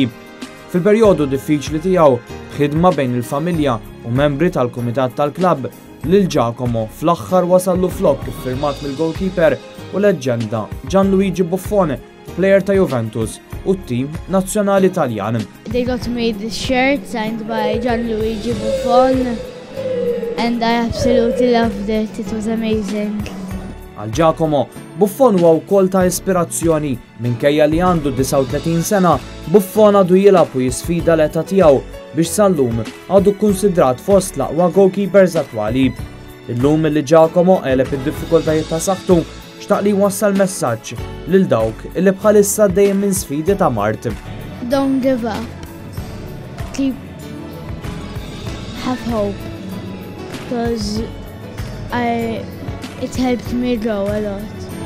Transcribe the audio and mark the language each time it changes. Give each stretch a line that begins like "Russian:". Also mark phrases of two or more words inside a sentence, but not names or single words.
Maltese: Fil-perjodu diffiċli tiegħu ħidma bejn il-familja u membri tal-kumitat tal-klabb lil Giacomo fl-aħħar wasallu flok iffirmat mill-goalkeeper u leġġenda Gianluigi Buffon, plejer ta' Juventus u t-tim nazzjonali Taljan.
English: They got me this shirt signed by Gianluigi Buffon and I absolutely loved it. It was amazing.
Maltese: Għal Giacomo, Buffon huwa wkoll ta' ispirazzjoni minkejja li għandu 39 sena, Buffon għadu jilgħab u jisfida l-età tiegħu biex sal-lum għadu kkunsidrat fost l-aqwa goalkeepers attwali. Illum li Giacomo għeleb id-diffikultajiet ta' saħħtu xtaq li wassal messaġġ lil dawk li bħalissa dejjem minn sfidi ta' mart.
English: Don't give up. Have hope. Because it helped me grow a lot.